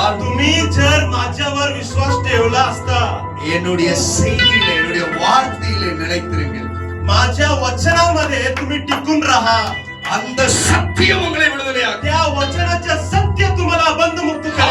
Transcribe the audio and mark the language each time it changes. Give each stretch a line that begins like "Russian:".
Marathi: तुम्ही जर माझ्यावर विश्वास ठेवला असता
Tamil: என்னுடைய செய்தியிலே என்னுடைய வார்த்தையிலே நிலைத்திருங்கள்
Marathi: माझ्या वचनामध्ये तुम्ही टिकून राहा
Tamil: அந்த சத்தியம் உங்களை விடுதலையாக்கும்
Marathi: त्या वचनाचे सत्य तुम्हाला बंधमुक्त करेल